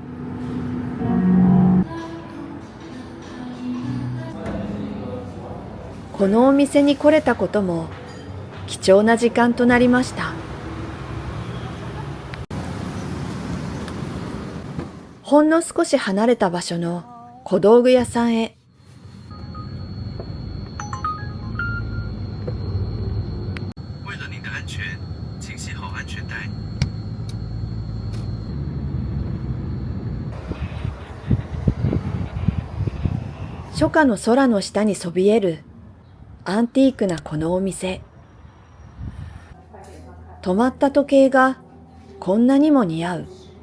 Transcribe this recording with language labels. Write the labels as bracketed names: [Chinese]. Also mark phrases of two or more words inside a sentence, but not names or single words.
[Japanese] このお店に来れたことも貴重な時間となりました。ほんの少し離れた場所の小道具屋さんへ。 [Chinese] 为了您的安全，请系好安全带。 [Japanese] 初夏の空の下にそびえるアンティークなこのお店。止まった時計がこんなにも似合う。